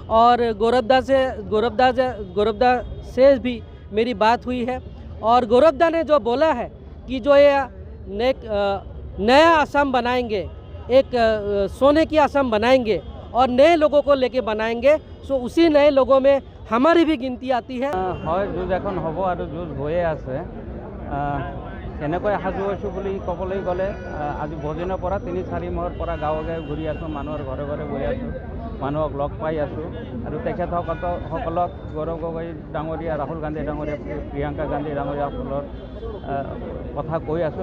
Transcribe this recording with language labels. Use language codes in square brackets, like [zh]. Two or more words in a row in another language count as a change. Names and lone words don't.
[hi] और गौरवदा से भी मेरी बात हुई है। और गौरवदा ने जो बोला है कि जो ये नया असम बनाएंगे, एक सोने की असम बनाएंगे और नए लोगों को लेके बनाएंगे, सो उसी नए लोगों में हमारी भी गिनती आती है। [as] হয় যুঁজ এখন হ'ব আৰু যুঁজ হৈয়ে আছে। কেনেকৈ সাজু হৈছোঁ বুলি ক'বলৈ গ'লে আজি বহুদিনৰ পৰা ৩-৪ মাহৰ পৰা গাঁৱে গাঁৱে ঘূৰি আছোঁ, মানুহৰ ঘৰে ঘৰে গৈ আছোঁ, মানুহক লগ পাই আছোঁ আৰু তেখেতসকলক গৌৰৱ গগৈ ডাঙৰীয়া, ৰাহুল গান্ধী ডাঙৰীয়া, প্ৰিয়ংকা গান্ধী ডাঙৰীয়াসকলৰ কথা কৈ আছোঁ।